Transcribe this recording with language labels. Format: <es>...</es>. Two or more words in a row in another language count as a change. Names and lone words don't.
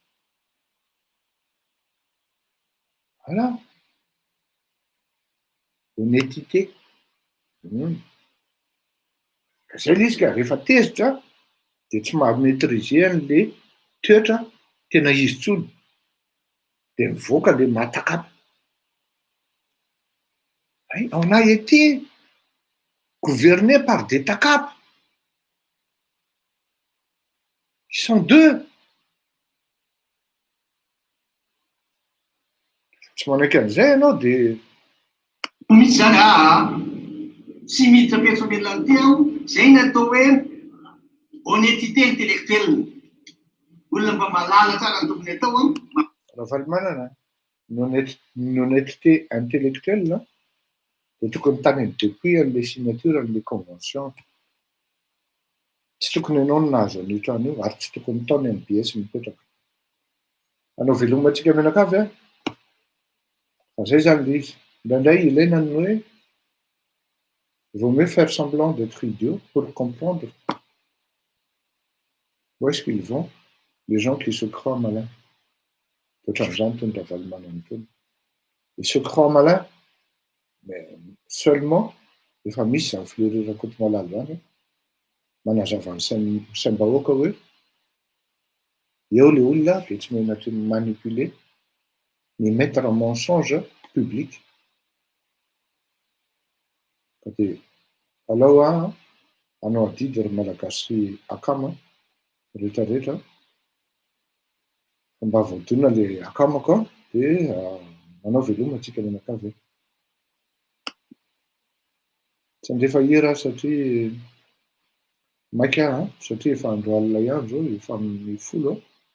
<fr>Voilà. Honnêteté.</fr> <mg>Zay lizy ka rehefa tezitra de tsy maha-maîtriser an'le toetra tena izy tsony. De mivoaka le mahatakapa.</mg> <fr>On a été gouverné par des takapes. Ils sont deux.</fr> <mg>Tsy manaiky an'izay ianao de misy zany tsy miditra personnel ty aho. Zay no atao hoe</mg> <fr>honnêteté intellectuelle.</fr> <mg>Olona mba malala tsara ny tokony atao raha valimanana ny</mg> <fr>honnêteté intellectuelle</fr> <mg>de tokony tany depuis an'le signature an'le convention. Tsy tokony ianao no nahazo an'io trano io ary tsy tokony tao ny MBS mipetraka. Anao velomantsika menakavy fa zay zany le izy. Indraindray ilaina ny hoe</mg> <fr>il vaut mieux faire semblant d'être idiot pour comprendre où est-ce qu'ils vont, les gens qui se croient malins.</fr> <mg>Ohatran'izany tony raha valimanana tony.</mg> <fr>Ils se croient malins, mais seulement</fr> <mg>efa misy zany Fleury Rakotomalaly zany manazava ny saim-bahoaka hoe eo le olona de tsy mainatry</mg> <fr>manipuler, mais mettre en mensonge public.</fr> <mg>De alao anao adidy ry malagasy akama rehetrarehetra mba voadona le akamako de manao veloma atsika menakavy. Tsy andefa hira satria maika satria efa andro alina ihany zao efa amin'ny 10.</mg>